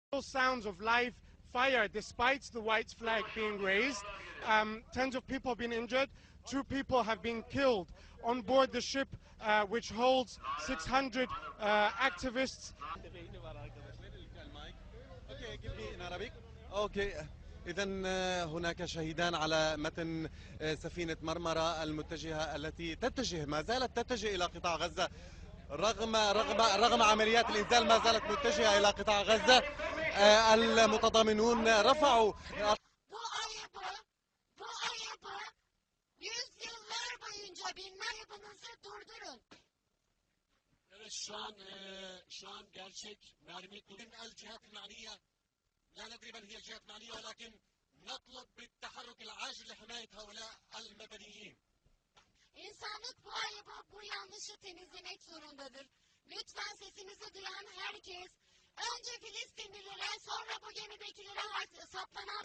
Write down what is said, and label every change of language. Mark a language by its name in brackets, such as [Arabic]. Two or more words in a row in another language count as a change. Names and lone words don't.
[English] Sounds of live fire despite the white flag being raised. Tens of people have been injured. 2 people have been killed on board the ship which holds 600 activists. [Arabic] إذا هناك شهيدان على متن سفينة مرمرة المتجهة التي ما زالت تتجه إلى قطاع غزة رغم عمليات الإنزال ما زالت متجهة إلى قطاع غزة. المتضامنون رفعوا [Turkish] şu an gerçek mermi [Arabic] الجهات المعنية لا ندري من هي الجهات المعنية ولكن نطلب بالتحرك العاجل لحماية هؤلاء المدنيين. [Turkish] İnsanlık bu yanlışı temizlemek zorundadır. Lütfen sesimizi duyan herkes önce Filistinlilere sonra bu gemidekilere saplanan